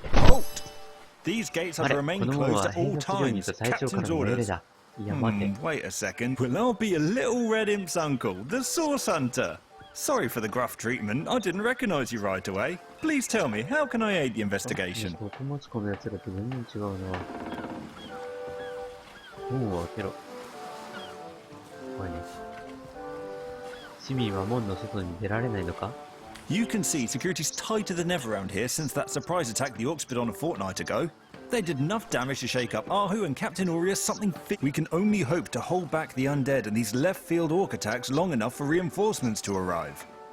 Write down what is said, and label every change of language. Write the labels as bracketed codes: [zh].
[ja] あれ、この門は閉鎖するようにと隊長からの命令だ。いや、待て。 [en] Wait a second. Well, I'll be a little red imp's uncle, the source hunter. Sorry for the gruff treatment. I didn't recognize you right away. Please tell me, how can I aid the investigation? [ja] ここ持ち込むやつらと全然違うな。門を開けろ。怖いね。市民は門の外に出られないのか？ [en] You can see security's tighter than ever around here since that surprise attack the Orcs put on a fortnight ago. They did enough damage to shake up Ahu and Captain Aureus something fit. We can only hope to hold back the undead and these left-field Orc attacks long enough for reinforcements to arrive.